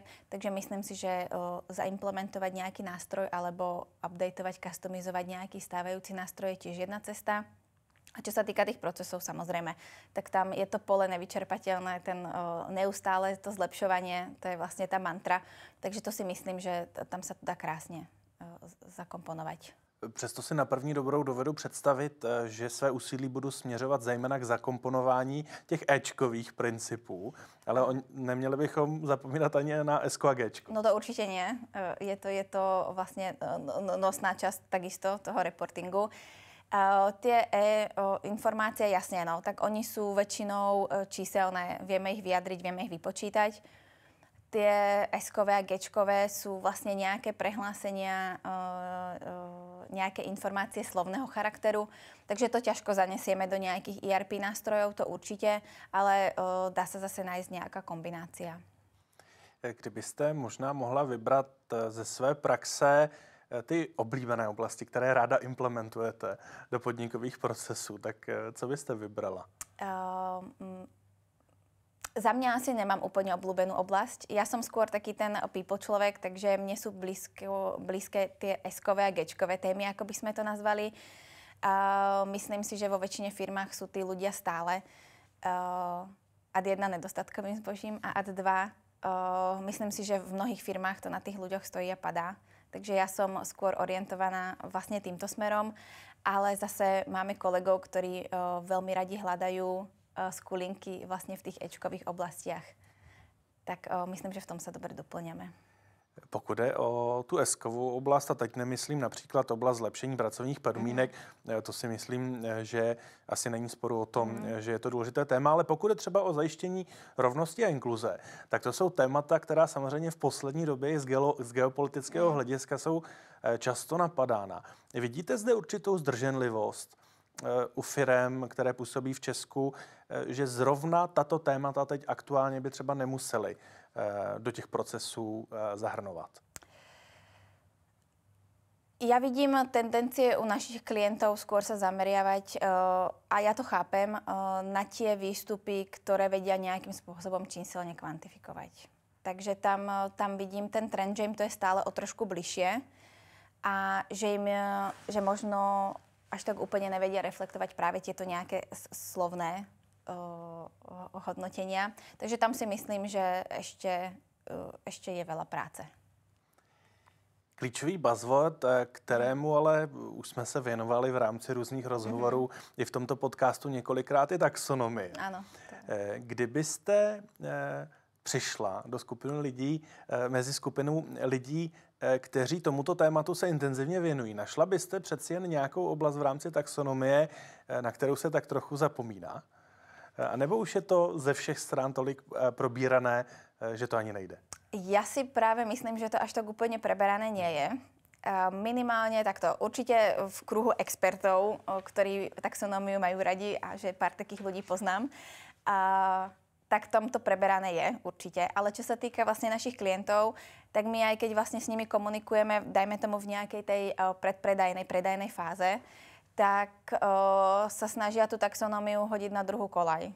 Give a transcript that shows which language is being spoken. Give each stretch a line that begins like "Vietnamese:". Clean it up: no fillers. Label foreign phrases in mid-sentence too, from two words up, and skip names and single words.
Slovak: Takže myslím si, že zaimplementovať nejaký nástroj alebo updateovať, customizovať nejaký stávajúci nástroj je tiež jedna cesta. A čo sa týka tých procesov, samozrejme, tak tam je to pole nevyčerpateľné, neustále to zlepšovanie, to je vlastne tá mantra. Takže to si myslím, že tam sa to dá krásne zakomponovať.
Czech: Přesto si na první dobrou dovedu představit, že své úsilí budu směřovat zejména k zakomponování těch Ečkových principů, ale neměli bychom zapomínat ani na Esko a Gčko.
Slovak: No to určite nie. Je to vlastne nosná časť takisto toho reportingu. Tie informácie, jasne, no, tak oni sú väčšinou číselné. Vieme ich vyjadriť, vieme ich vypočítať. Tie S-kové a G-čkové sú vlastne nejaké prehlásenia, nejaké informácie slovného charakteru. Takže to ťažko zanesieme do nejakých ERP nástrojov, to určite, ale dá sa zase nájsť nejaká kombinácia.
Czech: Kdybyste možná mohla vybrat ze své praxe ty oblíbené oblasti, které ráda implementujete do podnikových procesů, tak co byste vybrala?
Slovak: Za mňa asi nemám úplne obľúbenú oblasť. Ja som skôr taký ten people človek, takže mne sú blízke tie S-kové a G-čkové témy, ako by sme to nazvali. Myslím si, že vo väčšine firmách sú tí ľudia stále. Ad 1 nedostatkovým zbožím a ad 2 myslím si, že v mnohých firmách to na tých ľuďoch stojí a padá. Takže ja som skôr orientovaná vlastne týmto smerom, ale zase máme kolegov, ktorí veľmi radi hľadajú skulinky vlastne v tých Ečkových oblastiach. Tak myslím, že v tom sa dobre doplňame.
Czech: Pokud jde o tu S-kovou oblast, a teď nemyslím například oblast zlepšení pracovních podmínek, to si myslím, že asi není sporu o tom, že je to důležité téma, ale pokud je třeba o zajištění rovnosti a inkluze, tak to jsou témata, která samozřejmě v poslední době z geopolitického hlediska jsou často napadána. Vidíte zde určitou zdrženlivost u firem, které působí v Česku, že zrovna tato témata teď aktuálně by třeba nemuseli do těch procesů zahrnovat?
Slovak: Ja vidím tendencie u našich klientov skôr sa zameriavať, a ja to chápem, na tie výstupy, ktoré vedia nejakým spôsobom číselne kvantifikovať. Takže tam vidím ten trend, že im to je stále o trošku bližšie a že možno až tak úplne nevedia reflektovať práve tieto nejaké slovné hodnotenia. Takže tam si myslím, že ešte je veľa práce.
Czech: Klíčový buzzword, kterému ale už jsme se věnovali v rámci různých rozhovorů i v tomto podcastu několikrát, je taxonomie. Ano. Kdybyste přišla do skupiny lidí, mezi skupinou lidí, kteří tomuto tématu se intenzivně věnují, našla byste přeci jen nějakou oblast v rámci taxonomie, na kterou se tak trochu zapomíná? A nebo už je to ze všech stran tolik probírané, že to ani nejde?
Slovak: Ja si práve myslím, že to až tak úplne preberané nie je. Minimálne takto. Určite v kruhu expertov, ktorí taxonómiu majú radi a že pár takých ľudí poznám, tak tam to preberané je určite. Ale čo sa týka vlastne našich klientov, tak my aj keď vlastne s nimi komunikujeme, dajme tomu v nejakej tej predajnej fáze, tak sa snažia tú taxonómiu hodiť na druhú koľaj.